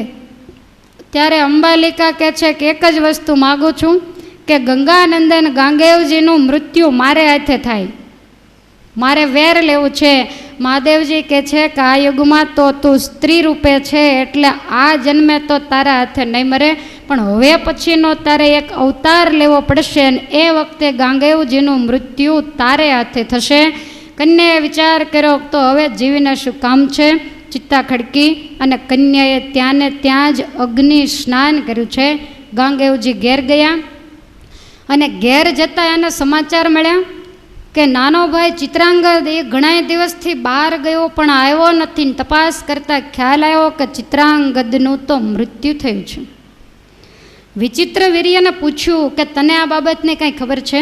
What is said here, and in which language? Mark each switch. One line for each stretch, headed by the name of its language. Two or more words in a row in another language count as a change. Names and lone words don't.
Gujarati: ત્યારે અંબાલિકા કહે છે કે એક જ વસ્તુ માંગું છું કે ગંગાનંદન ગાંગેવજીનું મૃત્યુ મારે હાથે થાય, મારે વેર લેવું છે। મહાદેવજી કહે છે કે આ યુગમાં તો તું સ્ત્રી રૂપે છે એટલે આ જન્મે તો તારા હાથે નહીં મરે, પણ હવે પછીનો તારે એક અવતાર લેવો પડશે અને એ વખતે ગાંગેવજીનું મૃત્યુ તારે હાથે થશે। કન્યાએ વિચાર કર્યો તો હવે જીવીને શું કામ છે। ચિતા ખડકી અને કન્યાએ ત્યાંને ત્યાં જ અગ્નિ સ્નાન કર્યું છે। ગાંગેવજી ઘેર ગયા અને ઘેર જતાં એને સમાચાર મળ્યા કે નાનો ભાઈ ચિત્રાંગદ એ ઘણા દિવસથી બહાર ગયો પણ આવ્યો નથી. તપાસ કરતાં ખ્યાલ આવ્યો કે ચિત્રાંગદનું તો મૃત્યુ થયું છે. વિચિત્રવીર્યને પૂછ્યું કે તને આ બાબતની કાંઈ ખબર છે?